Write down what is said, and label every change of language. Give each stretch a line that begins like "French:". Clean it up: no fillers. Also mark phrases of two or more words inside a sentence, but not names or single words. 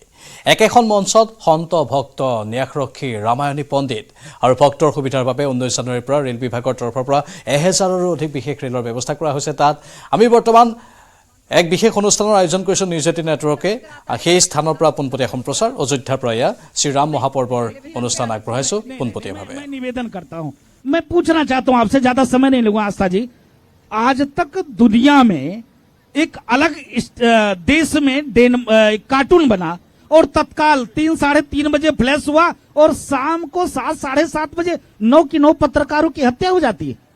Assamese: একেখন মঞ্চত সন্ত ভক্ত ন্যাসৰক্ষী ৰামায়ণী পণ্ডিত আৰু ভক্তৰ সুবিধাৰ বাবে 19 জানুৱাৰীৰ পৰা ৰেল বিভাগৰ তৰফৰ পৰা 1000ৰো অধিক বিশেষ ৰেলৰ ব্যৱস্থা কৰা হৈছে। তাত আমি বৰ্তমান এক বিশেষ অনুষ্ঠানৰ আয়োজন কৰিছে নিউজ 18 নেটৱৰ্কে। সেই স্থানৰ পৰা পোনপটীয়া সম্প্ৰচাৰ অযোধ্যাৰ পৰা এয়া শ্ৰীৰাম মহাপৰ্বৰ অনুষ্ঠান আগবঢ়াইছো পোনপটীয়াভাৱে।
Hindi: मैं निवेदन करता हूं, मैं पूछना चाहता हूं आपसे, ज्यादा समय नहीं लूंगा आस्था जी। आज तक दुनिया में एक अलग देश में कार्टून बना और तत्काल 3 साढ़े 3 बजे फ्लैश हुआ और शाम को 7 साढ़े 7 बजे 9 की 9 पत्रकारों की हत्या हो जाती है।